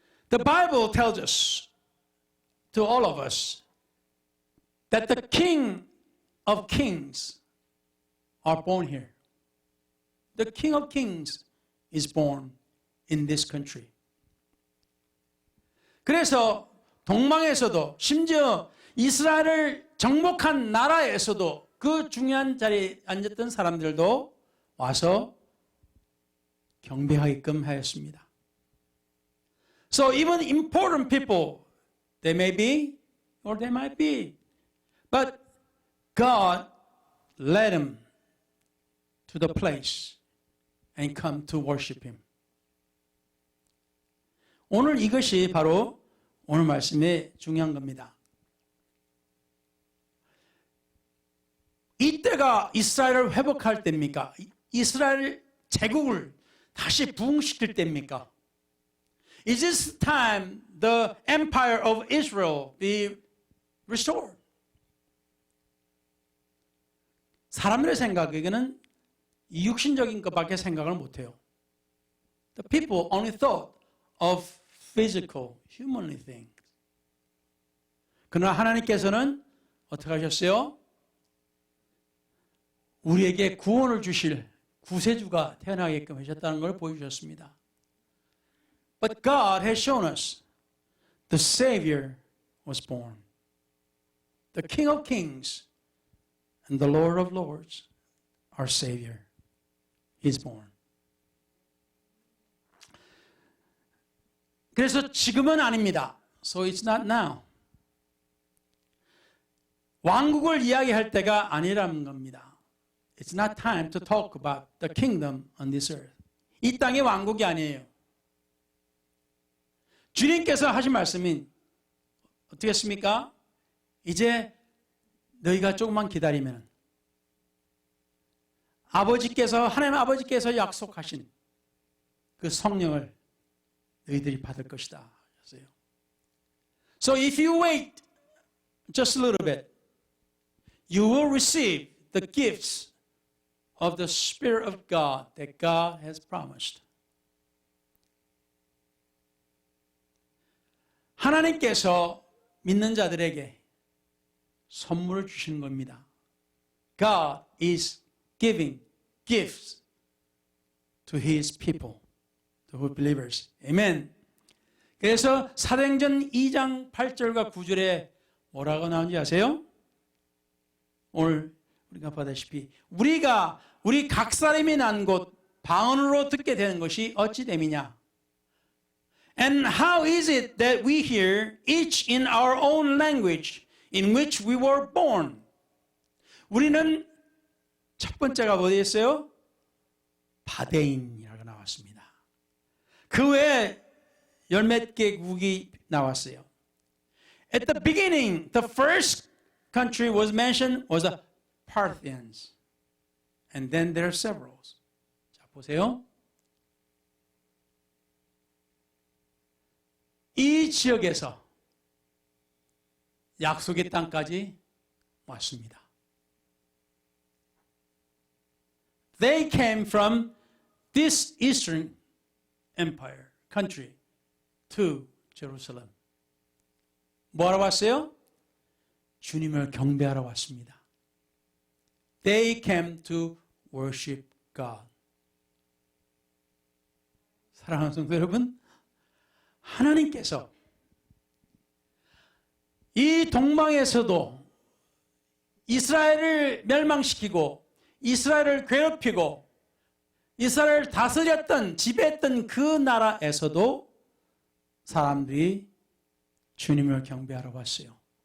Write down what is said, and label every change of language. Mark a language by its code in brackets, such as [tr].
[en] The Bible tells us, to all of us, that the King of Kings are born here. The King of Kings is born in this country. [ko] 그래서 동방에서도 심지어 이스라엘을 정복한 나라에서도 그 중요한 자리에 앉았던 사람들도 와서 경배하게끔 하였습니다. [en] So even important people, they may be or they might be, but God led them to the place and come to worship Him. [ko] 오늘 이것이 바로 오늘 말씀의 중요한 겁니다. 이때가 이스라엘을 회복할 때입니까? 이스라엘 제국을 다시 부흥시킬 때입니까? [en] Is this time the empire of Israel be restored? [ko] 사람들의 생각에게는 육신적인 것밖에 생각을 못해요. [en] The people only thought of physical, humanly things. [ko] 그러나 하나님께서는 어떻게 하셨어요? 우리에게 구원을 주실 구세주가 태어나게끔 하셨다는 걸 보여주셨습니다. [en] But God has shown us the Savior was born. The King of Kings and the Lord of Lords, our Savior, is born. [ko] 그래서 지금은 아닙니다. [en] So it's not now. [ko] 왕국을 이야기할 때가 아니라는 겁니다. [en] It's not time to talk about the kingdom on this earth. [ko] 이 땅의 왕국이 아니에요. 주님께서 하신 말씀인 어떻게 했습니까? 이제 너희가 조금만 기다리면 아버지께서 하나님 아버지께서 약속하신 그 성령을 너희들이 받을 것이다 하셨어요. [en] So if you wait just a little bit, you will receive the gifts of the Spirit of God that God has promised. [ko] 하나님께서 믿는 자들에게 선물을 주시는 겁니다. [en] God is giving gifts to His people, the believers. Amen. [ko] 그래서 사도행전 2장 8절과 9절에 뭐라고 나오는지 아세요? 오늘 우리가 보다시피 우리 각 사람이 난 곳 방언으로 듣게 되는 것이 어찌 됨이냐? [en] And how is it that we hear each in our own language in which we were born? [ko] 우리는 첫 번째가 뭐였어요? 바데인이라고 나왔습니다. 그 외에 열몇 개국이 나왔어요. [en] At the beginning, the first country was mentioned was the Parthians. And then there are several. [ko] 자, 보세요. 이 지역에서 약속의 땅까지 왔습니다. They came from this eastern empire, country, to Jerusalem. 뭐하러 왔어요? 주님을 경배하러 왔습니다. [en] They came to worship God. [ko] 사랑하는 성도 여러분, 하나님께서 이 동방에서도 이스라엘을 멸망시키고 이스라엘을 괴롭히고 이스라엘을 다스렸던 지배했던 그 나라에서도 사람들이 주님을 경배하러 왔어요.